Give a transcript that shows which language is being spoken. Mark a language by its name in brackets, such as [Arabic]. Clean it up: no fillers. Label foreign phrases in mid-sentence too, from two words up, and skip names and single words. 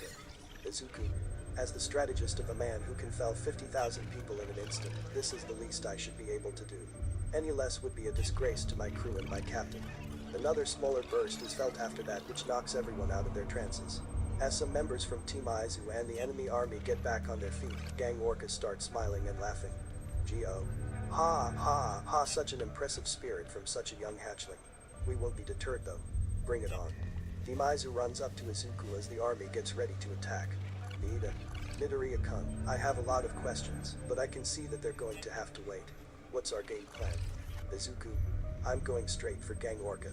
[English] Izuku, as the strategist of a man who can fell 50,000 people in an instant, this is the least I should be able to do. Any less would be a disgrace to my crew and my captain. Another smaller burst is felt after that which knocks everyone out of their trances. As some members from Team Aizu and the enemy army get back on their feet, Gang Orca starts smiling and laughing. G.O. Ha, such an impressive spirit from such a young hatchling. We won't be deterred though. Bring it on. Team Aizu runs up to Izuku as the army gets ready to attack. Niida, Midoriya-kun, I have a lot of questions, but I can see that they're going to have to wait. What's our game plan? Izuku, I'm going straight for Gang Orca.